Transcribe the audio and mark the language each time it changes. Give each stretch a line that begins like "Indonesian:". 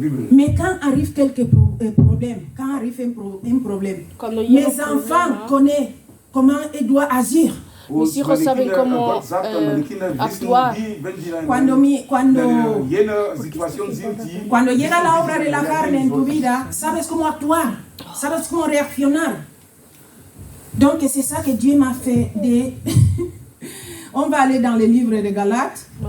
French: Mais quand arrive quelques problèmes, quand arrive un problème, mes enfants connaissent comment ils doivent agir.
Spanish: Mis hijos saben cómo actuar. Cuando llega la obra de la carne en tu vida, sabes cómo actuar, sabes cómo reaccionar.
French: Donc c'est ça que Dieu m'a fait de... On va aller dans le livre de Galates.